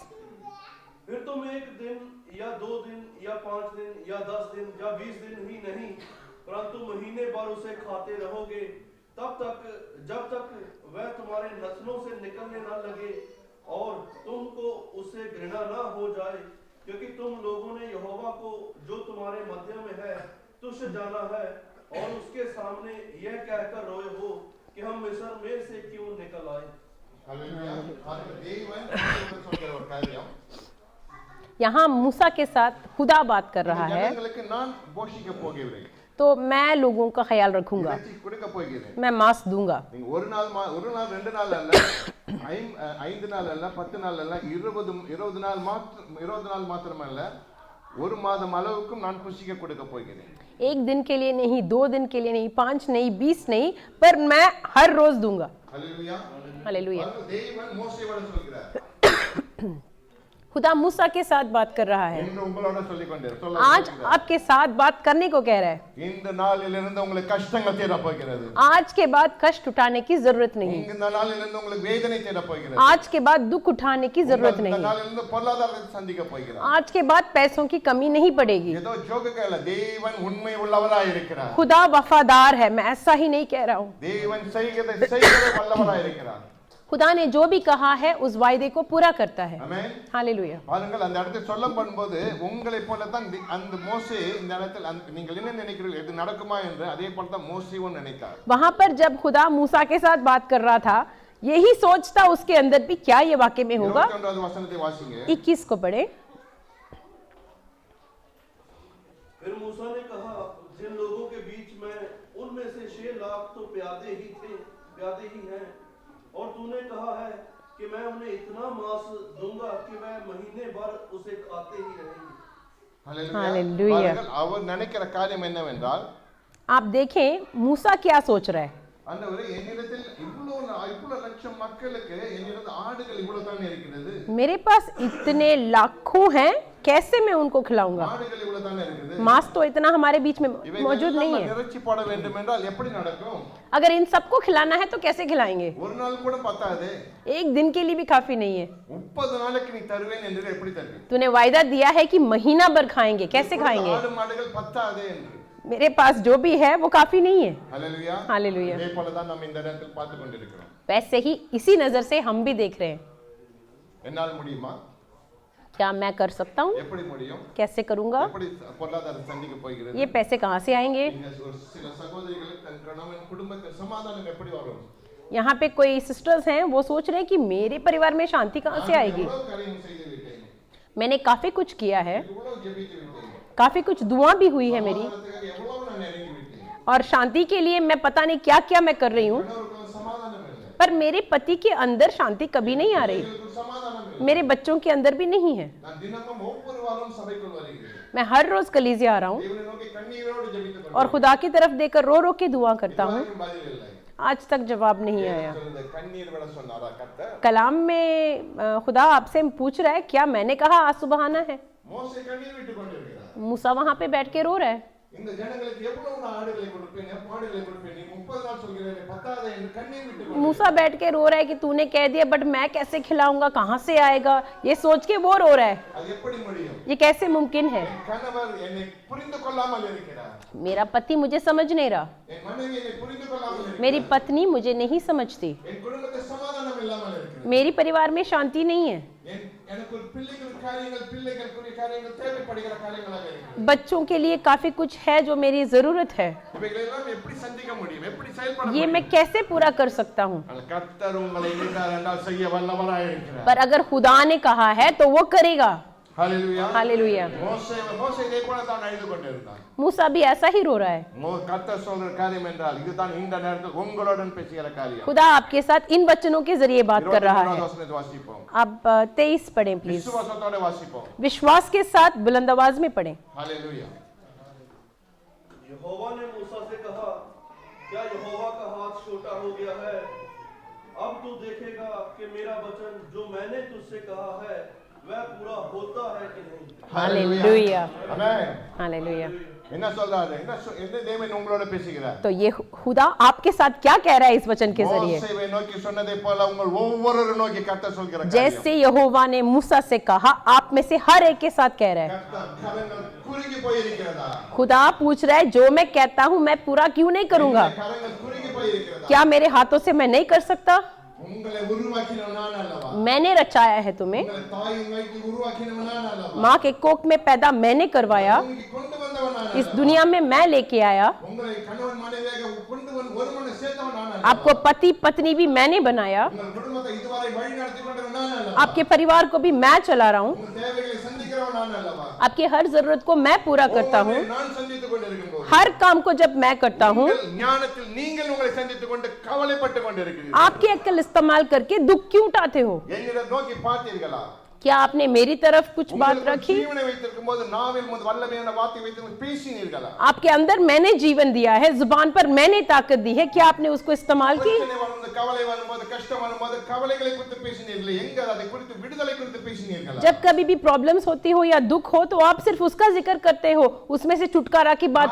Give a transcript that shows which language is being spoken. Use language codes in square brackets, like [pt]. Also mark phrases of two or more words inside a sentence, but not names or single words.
[hi] फिर तुम एक दिन या 2 दिन या 5 दिन या 10 दिन या 20 दिन ही नहीं, परंतु महीने भर उसे खाते रहोगे, जब तक वह तुम्हारे नस्लों से निकलने न लगे और तुमको उससे घृणा न हो जाए, क्योंकि तुम लोगों ने यहोवा को जो तुम्हारे मध्य में है तुच्छ जाना है और उसके सामने यह कहकर रोए हो कि हम मिस्र में से क्यों निकल आए। यहाँ मूसा के साथ खुदा बात कर रहा है, तो मैं लोगों का ख्याल रखूंगा, मैं मांस दूंगा। [ta] ஒரு நாள் 2 நாள் அல்ல, 5 நாள் அல்ல, 10 நாள் அல்ல, 20 நாள் மாத்திரமல்ல, ஒரு மாதம் அளவுக்கும் நான் புசிக்க கொடுக்க போகிறேன். [hi] एक दिन के लिए नहीं, 2 दिन के लिए नहीं, 5 नहीं, 20 नहीं, पर मैं हर रोज दूंगा। हालेलुया। हालेलुया। [ta] தேவன் மோசேயோடு சொல்கிறார், [hi] खुदा मूसा के साथ बात कर रहा है, [ta] இன்று உங்களோட சொல்லிக் கொண்டிருக்கிறார். [hi] आज आपके साथ बात करने को कह रहा है। [ta] இந்த நாளிலிருந்து உங்களுக்கு கஷ்டங்கள் தீர போகிறது. [hi] आज के बाद कष्ट उठाने की जरूरत नहीं, [ta] இந்த நாளிலிருந்து உங்களுக்கு வேதனை தீர போகிறது. [hi] आज के बाद दुख उठाने की जरूरत [ta] இந்த [hi] नहीं, [ta] நாளிலிருந்து பொருளாதாரத்தை சந்திக்க போகிறார். [hi] आज के बाद पैसों की कमी नहीं पड़ेगी। [ta] ஏதோ ஜோக்குக்கு அல்ல, தேவன் உண்மை உள்ளவராய் இருக்கிறார். [hi] खुदा वफादार है, मैं ऐसा ही नहीं कह रहा हूँ। [ta] தேவன் செய்கிற வல்லவராய் இருக்கிறார். [hi] खुदा ने जो भी कहा है उस वायदे को पूरा करता है। [ta] ஆமென். [hi] हालेलुया। [ta] பாருங்கள், அந்த இடத்தை சொல்லப்படும்போது உங்களை போல தான் அந்த மோசே இந்த இடத்தில் நீங்கள் என்ன நினைக்கிறீர்கள், இது நடக்குமா என்று அதே போல தான் மோசேவும் நினைத்தார். [hi] वहां पर जब खुदा मूसा के साथ बात कर रहा था, यही सोचता उसके अंदर भी, क्या ये वाकई में होगा? [ta] 21வது வசனத்தை வாசிங்க. [hi] 21 को पढ़े। फिर मूसा ने कहा, जिन लोगों के बीच में उनमें से 6 लाख तो प्यादे ही हैं, और तूने कहा है कि मैं उन्हें इतना मांस दूंगा कि वह महीने भर उसे खाते ही रहेंगे। हालेलुया। [ta] பாருங்கள், அவர் நினைக்கிற காரியம் என்னவென்றால், [hi] आप देखें मूसा क्या सोच रहा है। [ta] ஆண்டவரே, என்னிடத்தில் இவ்வளவு லட்சம் மக்களுக்கு என்னிடத்தில் ஆடுகள் இவ்வளவு தான் இருக்கிறது, [hi] मेरे पास इतने लाखों हैं, कैसे मैं उनको खिलाऊंगा? [ta] ஆடுகள் இவ்வளவு தான் இருக்குது, [hi] मांस तो इतना हमारे बीच में मौजूद नहीं है। [ta] நிறைச்சி போட வேண்டும் என்றால் எப்படி நடக்கும்? [hi] अगर इन सबको खिलाना है तो कैसे खिलाएंगे? [ta] ஒரு நாள் கூட பத்தாது, [hi] एक दिन के लिए भी काफी नहीं है। [ta] 30 நாளைக்கு நீ தருவேன் என்று எப்படி தருவேன்? [hi] तूने वायदा दिया है कि महीना भर खाएंगे, कैसे खाएंगे? [ta] ஆடு மாடுகள் பத்தாது என்று. [hi] मेरे पास जो भी है वो काफी नहीं है। [ta] ஹalleluya. [hi] हालेलुया। [ta] இதே போல தான் நாம் இந்த இடத்தில் பார்த்து கொண்டிருக்கிறோம். [hi] वैसे ही इसी नजर से हम भी देख रहे हैं। [ta] என்னால் முடியுமா? [hi] क्या मैं कर सकता हूँ? [ta] எப்படி முடியும்? [hi] कैसे करूंगा? [ta] எப்படி பொருளாதார சந்திக்க போகிறது? [hi] ये पैसे कहाँ से आएंगे? [ta] நீங்க ஒரு சில சகோதரிகளுக்கு தன் கணவன் குடும்பத்தில் சமாதானம் எப்படி வரும்? [hi] यहाँ पे कोई सिस्टर्स हैं, वो सोच रहे हैं कि मेरे परिवार में शांति कहाँ से आएगी। [ta] எவ்வளவு காரியம் செய்து விட்டேன், [hi] मैंने काफी कुछ किया है, [ta] எவ்வளவு ஜெபித்து விட்டேன், [hi] काफी कुछ दुआ भी हुई है मेरी, [ta] சமாதானத்துக்காக எவ்வளவு நான் இறங்கி விட்டேன். [hi] और शांति के लिए मैं पता नहीं क्या क्या मैं कर रही हूँ, [ta] கணவருக்கு சமாதானம் இல்லை, [hi] पर मेरे पति के अंदर शांति कभी नहीं आ रही, [ta] பிள்ளைகளுக்கு சமாதானம் இல்லை. [hi] मेरे बच्चों के अंदर भी नहीं है। [ta] நான் தினமும் ஒவ்வொரு வாரம் சபைக்குள் வருகிறேன், [hi] मैं हर रोज कलीसिया आ रहा हूँ [ta] தேவனை நோக்கி கண்ணீரோடு ஜெபித்துக் [hi] और खुदा की तरफ देखकर रो रो के दुआ करता हूँ। [ta] கொண்டிருக்கிறேன். பதில் இல்லை. [hi] आज तक जवाब नहीं आया। [ta] சொல்லுது, கண்ணீர் விட சொன்னாரா கர்த்தர்? [hi] कलाम में खुदा आपसे पूछ रहा है, क्या मैंने कहा आज सुबह आना है? [ta] மோசே கண்ணீர் விட்டுக் கொண்டிருக்கிறார். [hi] मूसा वहां पे बैठ के रो रहा है, [ta] இந்த ஜனங்களுக்கு எவ்வளவு நான் ஆடுகளை கொடுப்பேன், மாடுகளை கொடுப்பேன், நீ 30 நாள் சொல்கிறேன், பத்தாத என்று கண்ணீர் விட்டுக் கொண்டிருக்கிறார். [hi] मूसा बैठ के रो रहा है कि तूने कह दिया, बट मैं कैसे खिलाऊंगा, कहाँ से आएगा, ये सोच के वो रो रहा है। [ta] அது எப்படி முடியும்? [hi] ये कैसे मुमकिन है? [ta] என் கணவர் என்னை புரிந்து கொள்ளாமல் இருக்கிறார், [hi] मेरा पति मुझे समझ नहीं रहा, [ta] என் மனைவி என்னை புரிந்து கொள்ளாமல் இருக்கிறார், [hi] मेरी पत्नी मुझे नहीं समझती, [ta] என் குடும்பத்தில் சமாதானம் இல்லாமல் இருக்கிறது, [hi] मेरी परिवार में शांति नहीं है, [ta] எனக்கு ஒரு பிள்ளைகளுக்குரிய காரியங்கள் தேவைப்படுகிற காரியங்களாக இருக்கிறது. [hi] बच्चों के लिए काफी कुछ है जो मेरी जरूरत है, [ta] இவைகளை எல்லாம் எப்படி சந்திக்க முடியும், எப்படி செயல்பட [hi] ये [ta] முடியும்? [hi] मैं कैसे पूरा कर सकता हूँ? [ta] கர்த்தர் உங்களை நினைத்தார் என்றால் செய்ய வல்லவராய் இருக்கிறார். [hi] पर अगर खुदा ने कहा है तो वो करेगा। [ta] ஹalleluya. [hi] हालेलुया। [ta] மோசே இதே போல தான் அழுது கொண்டிருந்தான். [hi] मूसा भी ऐसा ही रो रहा है। [ta] கர்த்தர் சொல்ற காரியம் என்றால் இதுதான் இந்த நேரத்தில் உங்களுடன் பேசுகிற காரியம். [hi] खुदा आपके साथ इन वचनों के जरिए बात कर रहा है। [ta] வசனத்தை வாசிப்போம். [hi] अब 23 पढ़ें प्लीज, [ta] விசுவாசத்தோட வாசிப்போம். [hi] विश्वास के साथ बुलंद आवाज में पढ़ें। हालेलुया. यहोवा ने मूसा से कहा, क्या यहोवा का हाथ छोटा हो गया है? अब तू देखेगा कि मेरा वचन जो मैंने तुझसे कहा है वह पूरा होता है कि नहीं। हालेलुया। [ta] ஆமென். [hi] हालेलुया। [ta] என்ன சொல்றாரு? என்ன தேவன் உங்களோட பேசுகிறார்? [hi] तो ये खुदा आपके साथ क्या कह रहा है इस वचन के जरिए? [ta] மோசேவை நோக்கி சொன்னதை போல உங்கள் ஒவ்வொருவரும் நோக்கி கர்த்தர் சொல்கிற காரியம். [hi] जैसे यहोवा ने मूसा से कहा, आप में से हर एक के साथ कह रहा है। [ta] கர்த்தர் கரங்கள் குறுகி போயிருக்கிறதா? [hi] खुदा पूछ रहा है, जो मैं कहता हूँ मैं पूरा क्यों नहीं करूंगा? [ta] கரங்கள் குறுகி போயிருக்கிறதா? [hi] क्या मेरे हाथों से मैं नहीं कर सकता? [ta] உங்களை உருவாக்கினவன் நான் அல்லவா? [hi] मैंने रचाया है तुम्हें, [ta] உங்களை தாயின் வயிற்றில் உருவாக்கினவன் நான் அல்லவா? [hi] माँ के कोख में पैदा मैंने करवाया, [ta] உங்களை கொண்டு வந்தவன் நான் [hi] इस [ta] அல்லவா? [hi] दुनिया में मैं लेके आया, [ta] உங்களை கணவன் மனைவியாக கொண்டு வந்து ஒருவனை சேர்த்தவன் நான் அல்லவா? [hi] आपको पति पत्नी भी मैंने बनाया, [ta] உங்கள் குடும்பத்தை இதுவரை வழி நடத்தி கொண்டவன் நான் அல்லவா? [hi] आपके परिवार को भी मैं चला रहा हूँ, [ta] உங்கள் தேவைகளை சந்திக்கிறவன் நான் அல்லவா? [hi] आपकी हर जरूरत को मैं पूरा करता हूँ। [ta] நான் சந்தித்துக் கொண்டிருக்கும்போது [hi] हर काम को जब मैं करता हूँ, [ta] உங்கள் ஞானத்தில் நீங்கள் உங்களை சந்தித்துக் கொண்டு கவலைப்பட்டு கொண்டிருக்கிறீர்கள். [hi] आपकी अक्ल इस्तेमाल करके दुख क्यों उठाते हो? [ta] என்னிடம் நோக்கி பார்த்தீர்களா? [hi] क्या आपने मेरी तरफ कुछ बात [ta] உங்களுக்கு [hi] रखी? [ta] ஜீவனை வைத்திருக்கும் போது நாவில் முன் வல்லமையான வார்த்தை வைத்து பேசினீர்களா? [hi] आपके अंदर मैंने जीवन दिया है, जुबान पर मैंने ताकत दी है, क्या आपने उसको इस्तेमाल की? [ta] பிரச்சனை வரும்போது, கவலை வரும்போது, கஷ்டம் வரும்போது கவலைகளை குறித்து பேசினீர்களா? எங்க அதை குறித்து விடுதலை குறித்து பேசினீர்களா? [hi] जब कभी भी प्रॉब्लम्स होती हो या दुख हो तो आप सिर्फ उसका जिक्र करते हो, उसमें से छुटकारा की बात